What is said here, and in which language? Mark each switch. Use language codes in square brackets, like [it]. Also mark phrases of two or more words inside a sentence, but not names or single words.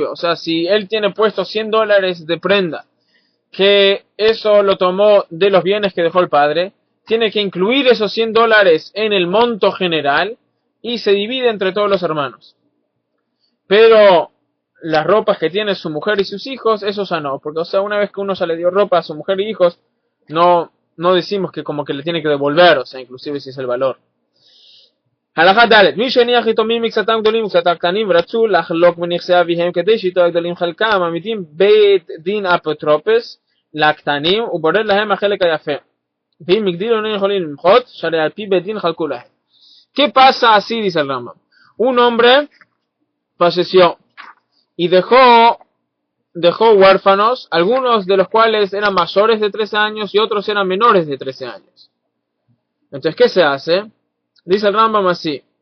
[es] O sea, si él tiene puesto $100 de prenda, que eso lo tomó de los bienes que dejó el padre, tiene que incluir esos $100 en el monto general y se divide entre todos los hermanos. Pero las ropas que tiene su mujer y sus hijos, eso ya no, porque o sea, una vez que uno ya le dio ropa a su mujer y hijos, no decimos que como que le tiene que devolver, o sea, inclusive si es el valor. [he] הלכה ד' מי שהניח יתומים מקצתם גדולים וקצתם קטנים ורצו לחלוק בנכסי אביהם כדי שייטו הגדולים חלקם, מעמידים בית דין אפוטרופוס לקטנים ובורר להם החלק היפה. ואם הגדילו לא יכולים למחות, שהרי על פי בית דין חלקו להם. [es] ¿Qué pasa así? Dice el Rambam. Un hombre falleció y dejó huérfanos, algunos de los cuales eran mayores de 13 años y otros eran menores de 13 años. Entonces, ¿qué se hace? Dice el Rambam así.